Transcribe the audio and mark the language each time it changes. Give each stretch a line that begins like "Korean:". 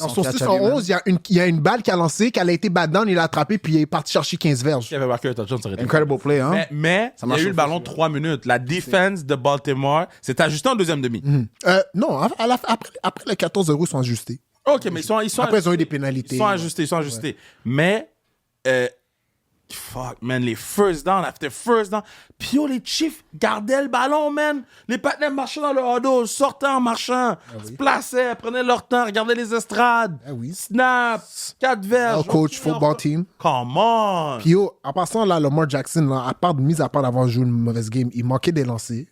French: Dans son 6-11, il y a une balle qui a lancé, qu'elle a été bad down, il a attrapé, puis il est parti chercher 15 verges. Il avait marqué un touchdown, ça aurait été.
English: Incredible play, hein?
French: Mais il y a eu le ballon 3 minutes. La défense de Baltimore s'est ajustée en deuxième demi. Non, après le 14-0, ils sont ajustés. OK, mais ils sont après, ils ont eu des pénalités. Ils sont ajustés. Mais, fuck, man, les first down, after first down. Puis yo, les Chiefs gardaient le ballon, man. Les partenaires marchaient dans le huddle, sortaient en marchant, se plaçaient, prenaient leur temps, regardaient les estrades. Snap, 4 verges.
English: Coach, football team. Come on.
French: Puis yo, en passant là, Lamar Jackson, là, mis à part d'avoir joué une mauvaise game, il manquait des lancers.